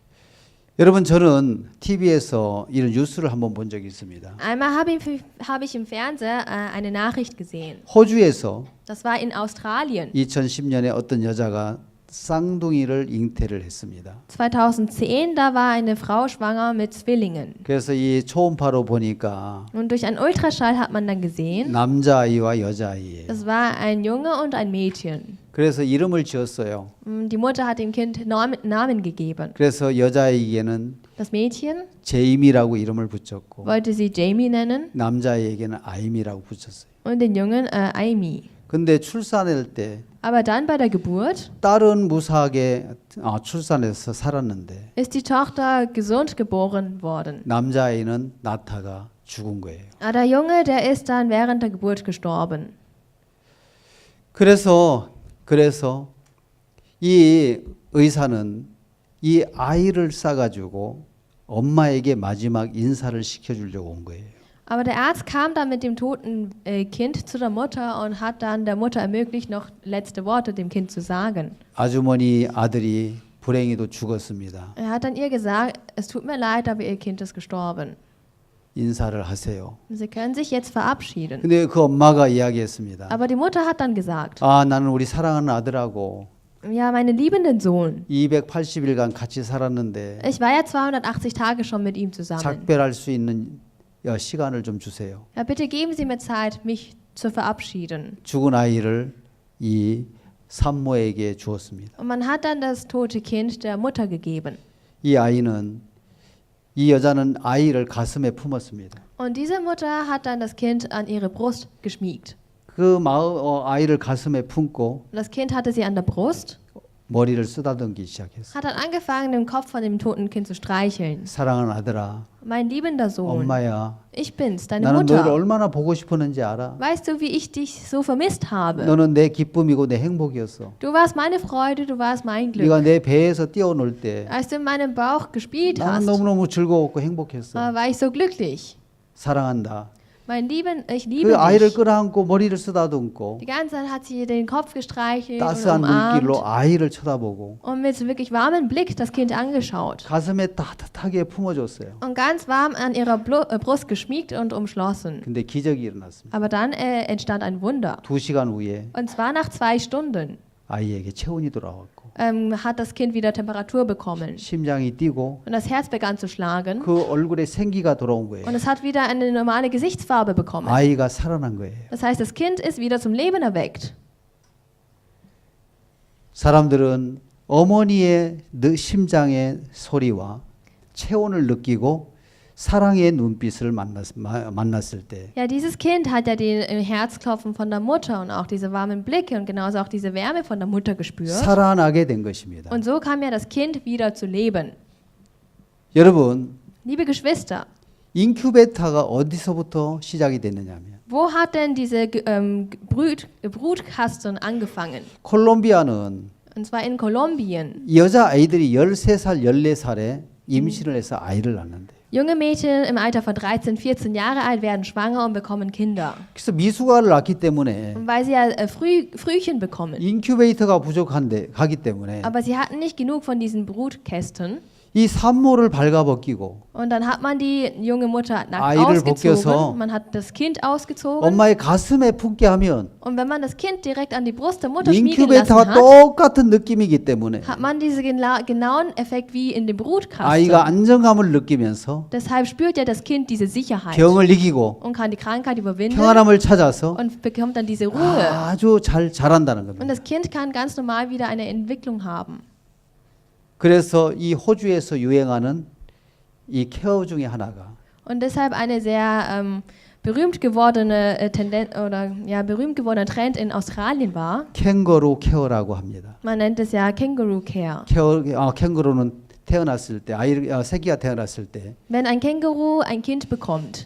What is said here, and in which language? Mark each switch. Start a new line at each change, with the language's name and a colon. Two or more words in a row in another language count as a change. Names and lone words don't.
Korean: 여러분 저는 TV에서 이런 뉴스를 한번 본 적이 있습니다.
German: Einmal habe ich im Fernseher eine Nachricht gesehen.
Korean: 호주에서
German: Das war in Australien.
Korean: 2010년에 어떤 여자가 쌍둥이를 잉태를 했습니다.
German: 2010, da war eine Frau schwanger mit Zwillingen.
Korean: 그래서 이 초음파로 보니까
German: Und durch einen Ultraschall hat man dann gesehen,
Korean: 남자아이와 여자아이예요.
German: es war ein Junge und ein Mädchen.
Korean: 그래서 이름을 지었어요.
German: Die Mutter hat dem Kind Namen gegeben.
Korean: 그래서 여자아이에게는
German: Das Mädchen
Korean: 제임이라고 이름을 붙였고
German: wollte sie Jamie nennen
Korean: 남자아이에게는 아임이라고 붙였어요.
German: und den Jungen Amy.
Korean: 근데 출산할 때
German: Aber dann bei der Geburt
Korean: 딸은 무사하게 출산해서 살았는데
German: ist die Tochter gesund geboren worden.
Korean: 남자아이는 나타가 죽은 거예요.
German: Der Junge, der ist dann während der Geburt gestorben.
Korean: 그래서 이 의사는 이 아이를 싸가지고 엄마에게 마지막 인사를 시켜주려고 온 거예요.
German: Aber der Arzt kam dann mit dem toten Kind zu der Mutter und hat dann der Mutter ermöglicht, noch letzte Worte dem Kind zu sagen.
Korean: 아주머니 아들이 불행히도 죽었습니다.
German: Er hat dann ihr gesagt, es tut mir leid, aber ihr Kind ist gestorben.
Korean: 인사를 하세요.
German: Sie können sich jetzt verabschieden.
Korean: 근데 그 엄마가 이야기했습니다.
German: Aber die Mutter hat dann gesagt,
Korean: 아, 나는 우리 사랑하는 아들하고
German: ja, meinen liebenden Sohn,
Korean: 280일간 같이 살았는데
German: ich war ja 280 Tage schon mit ihm zusammen.
Korean: 작별할 수 있는 시간을 좀 주세요.
German: Ja, bitte geben Sie mir Zeit, mich zu verabschieden.
Korean: 죽은 아이를 이 산모에게 주었습니다.
German: Und man hat dann das tote Kind der Mutter gegeben.
Korean: 이 여자는 아이를 가슴에 품었습니다.
German: Und diese Mutter hat dann das Kind an ihre Brust geschmiegt.
Korean: 그 아이를 가슴에 품고
German: Und das Kind hatte sie an der Brust,
Korean: 머리를 쓰다듬기 시작했어요.
German: hat dann angefangen, den Kopf von dem toten Kind zu streicheln.
Korean: 사랑하는 아들아,
German: Mein liebender Sohn,
Korean: 엄마야,
German: ich bin's, deine
Korean: 나는 너를
German: Mutter.
Korean: 얼마나 보고 싶었는지 알아?
German: Weißt du, wie ich dich so vermisst habe?
Korean: 너는 내 기쁨이고 내 행복이었어.
German: Du warst meine Freude, du warst mein Glück.
Korean: 네가 내 배에서 뛰어놀 때
German: Als du in meinem Bauch gespielt
Korean: 나는
German: hast,
Korean: 너무너무 즐거웠고 행복했어.
German: war ich so glücklich.
Korean: 사랑한다.
German: Ich liebe
Korean: 그 아이를
German: dich.
Korean: 끌어안고 머리를 쓰다듬고
German: Die ganze Zeit hat sie den Kopf gestreichelt und
Korean: 따스한 눈길로
German: umarmt
Korean: 아이를 쳐다보고
German: und mit wirklich warmem Blick das Kind angeschaut.
Korean: 가슴에 따뜻하게 품어줬어요.
German: Und ganz warm an ihrer Brust geschmiegt und umschlossen.
Korean: 근데 기적이 일어났습니다.
German: Aber dann entstand ein Wunder.
Korean: 2시간 후에
German: Und zwar nach 2 Stunden
Korean: 아이에게 체온이 돌아왔고
German: hat das Kind wieder Temperatur bekommen.
Korean: 심장이 뛰고
German: Und das Herz begann zu schlagen.
Korean: 그 얼굴에 생기가 돌아온 거예요.
German: Und es hat wieder eine normale Gesichtsfarbe bekommen.
Korean: 아이가 살아난 거예요.
German: Das heißt, das Kind ist wieder zum Leben erweckt.
Korean: 사람들은 어머니의 심장의 소리와 체온을 느끼고 사랑의 눈빛을 만났을 때
German: Ja, dieses Kind hat ja den Herzklopfen von der Mutter und auch diese warmen Blicke und genauso auch diese Wärme von der Mutter gespürt.
Korean: 살아나게 된 것입니다.
German: Und so kam ja das Kind wieder zu leben.
Korean: 여러분,
German: Liebe Geschwister,
Korean: 인큐베이터가 어디서부터 시작이 됐느냐면
German: wo hat denn diese Brutkasten angefangen?
Korean: 콜롬비아는
German: Und zwar in Kolumbien.
Korean: 여자 아이들이 13살, 14살에 임신을 해서 아이를 낳는데
German: Junge Mädchen im Alter von 13, 14 Jahre alt werden schwanger und bekommen Kinder.
Korean: 그래서 미숙아를 낳기 때문에
German: Und weil sie ja Frühchen bekommen.
Korean: 인큐베이터가 부족하기 때문에
German: Aber sie hatten nicht genug von diesen Brutkästen.
Korean: 이 산모를 발가벗기고
German: Und dann hat man die junge Mutter nackt
Korean: 아이를
German: ausgezogen.
Korean: 벗겨서
German: Man hat das Kind ausgezogen.
Korean: 엄마의 가슴에 품게 하면
German: Und wenn man das Kind direkt an die Brust der Mutter schmiegen lassen
Korean: 인큐베이터가
German: hat,
Korean: 똑같은 느낌이기 때문에
German: hat man diesen genauen Effekt wie in dem Brutkasten.
Korean: 아이가 안정감을 느끼면서
German: Deshalb spürt ja das Kind diese Sicherheit
Korean: 병을 이기고
German: und kann die Krankheit überwinden
Korean: 평안함을 찾아서
German: und bekommt dann diese Ruhe.
Korean: 아주 자란다는
German: Und
Korean: 겁니다.
German: das Kind kann ganz normal wieder eine Entwicklung haben.
Korean: 그래서 이 호주에서 유행하는 이 케어 중에 하나가
German: Und deshalb eine sehr berühmt gewordene berühmt gewordener Trend in Australien war.
Korean: 캥거루 케어라고 합니다.
German: Man nennt es ja
English: Kangaroo Care.
Korean: 캥거루는 태어났을 때 새끼가 태어났을 때
German: Wenn ein Känguru ein Kind bekommt,